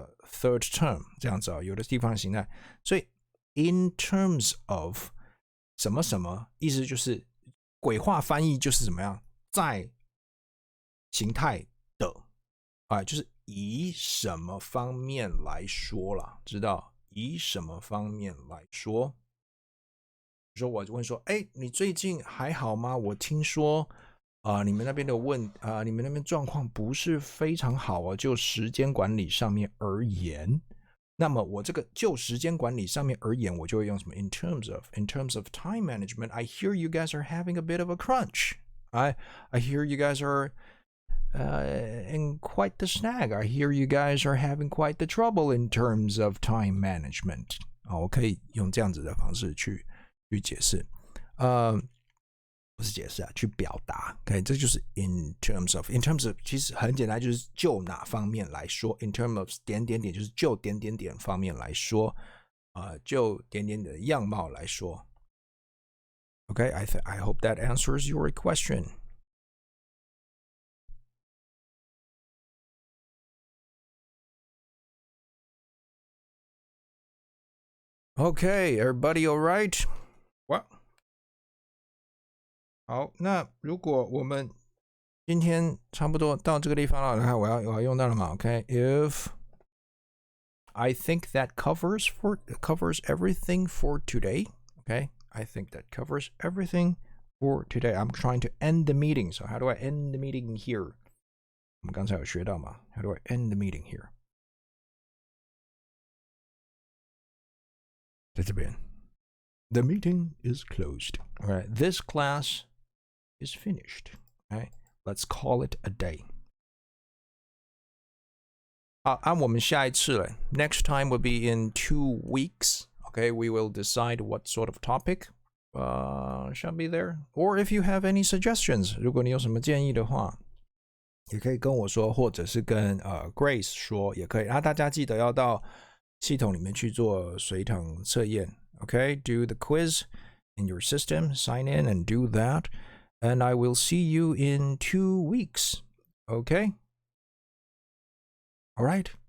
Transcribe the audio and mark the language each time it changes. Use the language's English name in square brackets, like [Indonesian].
[Chinese] third term 这样子有的地方的形态，所以 in terms of 什么什么，意思就是鬼话翻译就是怎么样，在形态的就是以什么方面来说啦，知道以什么方面来说？比如说我问说，你最近还好吗？我听说你们那边的你们那边状况不是非常好就时间管理上面而言。那么我这个就时间管理上面而言，我就会用什么 [English] in terms of time management, I hear you guys are having a bit of a crunch. I hear you guys are in quite the snag. I hear you guys are having quite the trouble in terms of time management. [Chinese] 我可以用这样子的方式去解释。不是解释去表达。 OK， 这就是 in terms of。in terms of 其实很简单，就是就哪方面来说。 in terms of 点点点就是就点点点方面来说，就点点点的样貌来说。 [English] Okay, I hope that answers your question. Okay, everybody all right? Well. [Chinese] 好，那如果我们今天差不多到这个地方了，看我要用到了嘛 ？OK， [English] if I think that covers everything for today. Okay, I think that covers everything for today. I'm trying to end the meeting. So how do I end the meeting here? [Chinese] 我们刚才有学到嘛 [English] ？How do I end the meeting here? [Chinese] 在这边 [English] ，The meeting is closed. All right, this class is finished. Okay, let's call it a day. [Chinese] 好，按我们下一次了。 [English] Next time will be in 2 weeks. Okay, we will decide what sort of topic shall be there. Or if you have any suggestions, [Chinese] 如果你有什么建议的话，也可以跟我说，或者是跟Grace 说也可以。然后大家记得要到系统里面去做随堂测验。 [English] Okay, do the quiz in your system, sign in and do that. And I will see you in 2 weeks. Okay? All right.